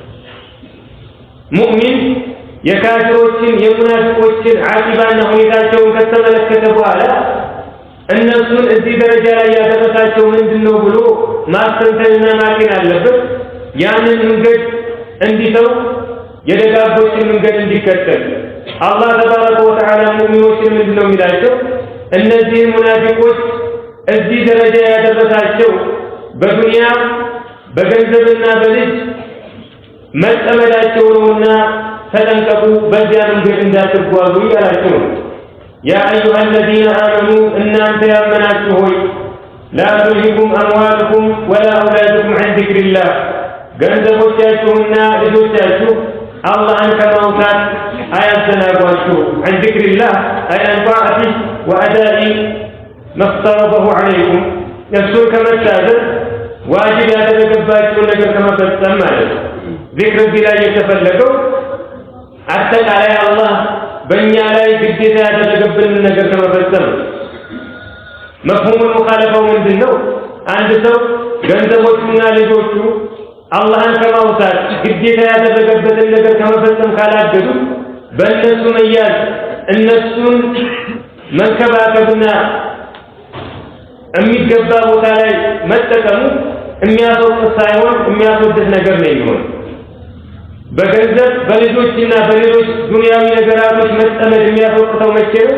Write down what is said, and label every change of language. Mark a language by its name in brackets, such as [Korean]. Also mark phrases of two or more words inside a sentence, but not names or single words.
[Amharic] ሙእሚን የካፊሮችን የሙናፊቆችን ዓቂባና ሁኔታቸውን ከተመለከተ በኋላ እነሱን እዚህ ደረጃ ላይ ያደረሳቸው ምንድነው ብሎ ማስተንተንና ማጤን አለበት። ያንን መንገድ እንዲተው የደጋጎችን መንገድ እንዲከተል አላህ [Arabic] تبارك وتعالى [Amharic] ሙእሚኖችን ምንድነው የሚላቸው? እነዚህ ሙናፊቆች እዚህ ደረጃ ያደረሳቸው በዱንያ በገንዘብና በልጅ መጠመዳቸው ነውና ተጠንቀቁ፣ በዚያ መንገድ እንዳትጓዙ ያላቸው ነው። ያ [Arabic] አዩሃ الذين آمنوا [Amharic] እናንተ ያመናችሁ ሆይ [Arabic] لا تلهكم أموالكم ولا أولادكم عن ذكر [Amharic] الله ገንዘቦቻችሁና ልጆቻችሁ አላህን ከማውሳት አያዘናጓችሁ። [Arabic] عن ذكر الله أي عن طاعته وأداء ما افترضه عليكم يسوع كما تشاهد [Amharic] واجب ያደረገባችሁን ነገር ከመፈጸም ማለት ነው። ذكر ቢላይ የተፈለገው አጠቃላይ አላህ በእኛ ላይ ግዴታ ያደረገብንን ነገር ከመፈጸም። [Arabic] مفهوم المخالفة [Amharic] ምንድነው? አንድ ሰው ገንዘቦቹና ልጆቹ አላህን ከማውሳት ግዴታ ያደረገበትን ነገር ከመፈጸም ካላገዱ በእነሱ መያዝ እነሱን መንከባከብና የሚገባ ቦታ ላይ መጠቀሙ የሚያስወቅስ ሳይሆን የሚያስወድስ ነገር ነው የሚሆነው። በገንዘብ በልጆችና በሌሎች ዱንያዊ ነገራቶች መጠመድ የሚያስወቅሰው መቼ ነው?